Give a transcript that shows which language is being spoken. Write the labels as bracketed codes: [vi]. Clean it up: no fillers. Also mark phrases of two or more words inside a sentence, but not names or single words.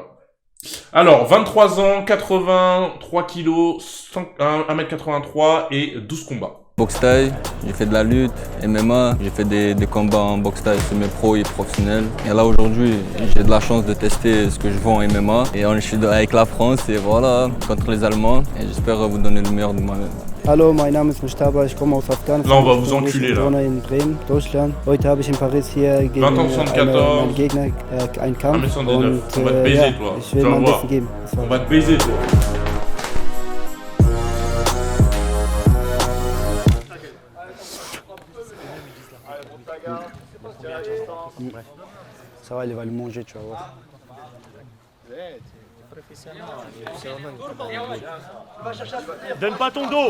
[fr] Alors, 23 ans, 83 kilos, 1m83 et 12 combats. Boxe thaï, j'ai fait de la lutte, MMA, j'ai fait des combats en boxe thaï semi-pro et professionnel. Et là aujourd'hui, j'ai de la chance de tester ce que je vaux en MMA. Et je suis avec la France et voilà, contre les Allemands. Et j'espère vous donner le meilleur de moi-même. [de] Hallo, mein Name ist Mustafa, ich komme aus Afghanistan. [fr] Là, on va vous enculer, là. [de] In Bremen, Deutschland. Heute habe ich in Paris hier gegen meinen Gegner einen Kampf. Und, [fr] on va te baiser, toi. [de] Ich will mein Bestes geben. [fr] On va te baiser, toi. Ça va, il va le manger, tu vas voir. Donne pas ton dos.